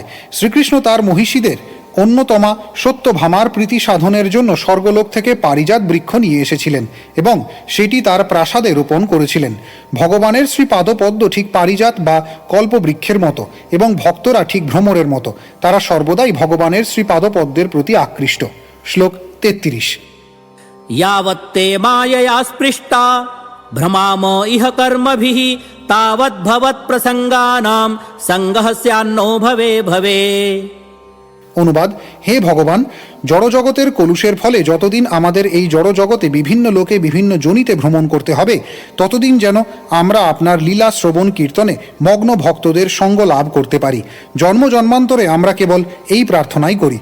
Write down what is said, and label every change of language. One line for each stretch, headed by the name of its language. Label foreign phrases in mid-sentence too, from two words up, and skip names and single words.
Bangla: শ্রীকৃষ্ণ তার মহিষীদের অন্যতমা সত্যভামার প্রীতি সাধনের জন্য স্বর্গলোক থেকে পারিজাত বৃক্ষ নিয়ে এসেছিলেন এবং সেটি তার প্রাসাদে রোপণ করেছিলেন। ভগবানের শ্রীপাদপদ্ম ঠিক পারিজাত বা কল্পবৃক্ষের মতো এবং ভক্তরা ঠিক ভ্রমরের মতো, তারা সর্বদাই ভগবানের শ্রীপাদপদ্মের প্রতি আকৃষ্ট। শ্লোক 33।
Sanskrit: यावत्ते मायया स्पृष्टा भ्रमाम इह कर्मभिः तावद्भवत् प्रसंगानां संगः स्यान्नो भवे भवे।
Bangla: অনুবাদ: হে ভগবান, জড়জগতের কলুষের ফলে যতদিন আমাদের এই জড়জগতে বিভিন্ন লোকে বিভিন্ন জনিতে ভ্রমণ করতে হবে, ততদিন যেন আমরা আপনার লীলা শ্রবণ কীর্তনে মগ্ন ভক্তদের সঙ্গ লাভ করতে পারি। জন্ম জন্মান্তরে আমরা কেবল এই প্রার্থনাই করি।